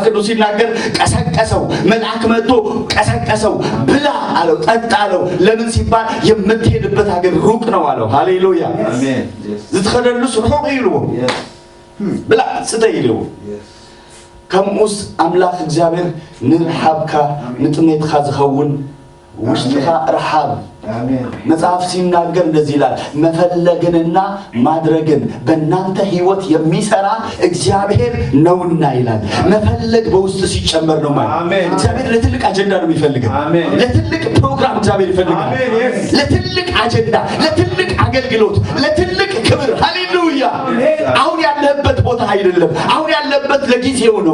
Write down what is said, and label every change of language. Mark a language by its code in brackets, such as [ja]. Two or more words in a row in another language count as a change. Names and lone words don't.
[am] ቅዱስ ሲናገር ቀሰቀሰው መልአክ መጥቶ ቀሰቀሰው ብላ አለው ጠጣ አለው ለምን ሲባል የምትሄድበት ሀገር ሩቅ ነው አለው ሃሌሉያ አሜን [ti] ዝትኸደሉስ ሩቅ ይሉ ብላ ጽተይሉ ከምኡስ አምላክ እግዚአብሔር ንርሃብካ ንጥሜትካ ዝኸውን ውሽጥኻ ረሃብ [am] አሜን መጽሐፍ ሲናገር እንደዚህ ይላል መፈለግንና ማድረግን በእናንተ ህይወት የሚሰራ እግዚአብሔር ነውና ይላል መፈለግ በውስጥ ሲጨመር ነው ማለት አሜን እግዚአብሔር ለትልቅ አጀንዳ ነው የሚፈልገው አሜን ለትልቅ ፕሮግራም እግዚአብሔር ይፈልጋል አሜን ለትልቅ አጀንዳ ለትልቅ አገልግሎት ለትልቅ ክብር ሃሌሉያ አሁን ያለበት ቦታ አይደለም አሁን ያለበት ለጊዜው ነው